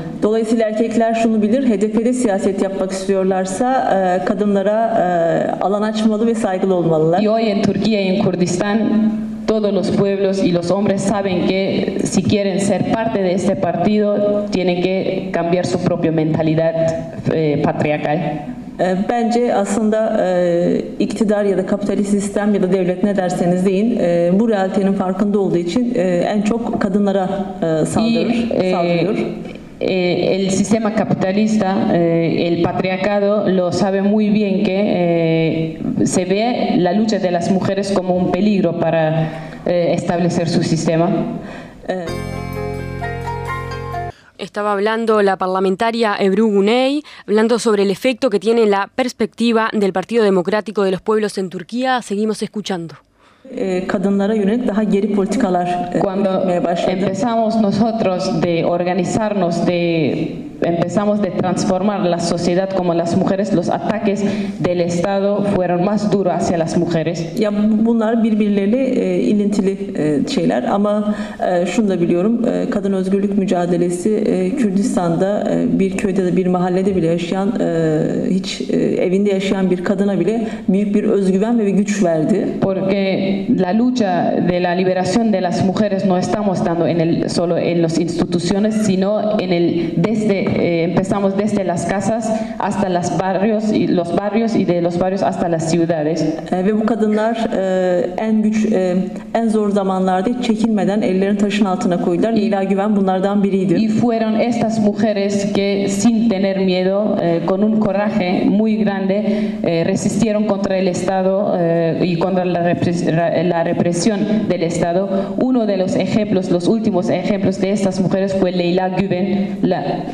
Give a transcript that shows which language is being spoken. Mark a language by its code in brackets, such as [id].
[tr] Dolayısıyla erkekler şunu bilir, HDP'de siyaset yapmak istiyorlarsa kadınlara alan açmalı ve saygılı olmalılar. [es] Y hoy en Turquía y en Kurdistan todos los pueblos y los hombres saben que si quieren ser parte de este partido tienen que cambiar su propia mentalidad patriarcal. [tr] Bence aslında iktidar ya da kapitalist sistem ya da devlet ne derseniz deyin bu realitenin farkında olduğu için en çok kadınlara saldırıyor. [es] El sistema capitalista, el patriarcado, lo sabe muy bien que se ve la lucha de las mujeres como un peligro para establecer su sistema. Estaba hablando la parlamentaria Ebru Güney, hablando sobre el efecto que tiene la perspectiva del Partido Democrático de los Pueblos en Turquía. Seguimos escuchando. [tr] Kadınlara yönelik daha geri politikalar [es] cuando empezamos nosotros de organizarnos de empezamos de transformar la sociedad como las mujeres los ataques del estado fueron más duros hacia las mujeres [tr] ya bunlar birbirleriyle ilintili şeyler ama şunu da biliyorum kadın özgürlük mücadelesi Kürdistan'da bir köyde de bir mahallede bile yaşayan hiç evinde yaşayan bir kadına bile büyük bir özgüven ve bir güç verdi [es] porque la lucha de la liberación de las mujeres no estamos dando en el solo en las instituciones sino en el desde empezamos desde las casas hasta los barrios y los barrios y de los barrios hasta las ciudades [tr] ve bu kadınlar en güç en zor zamanlarda çekinmeden ellerini taşın altına koydular Leyla Güven bunlardan biriydi [es] y fueron estas mujeres que sin tener miedo con un coraje muy grande resistieron contra el estado y contra la represión del estado uno de los ejemplos los últimos ejemplos de estas mujeres fue Leyla Güven la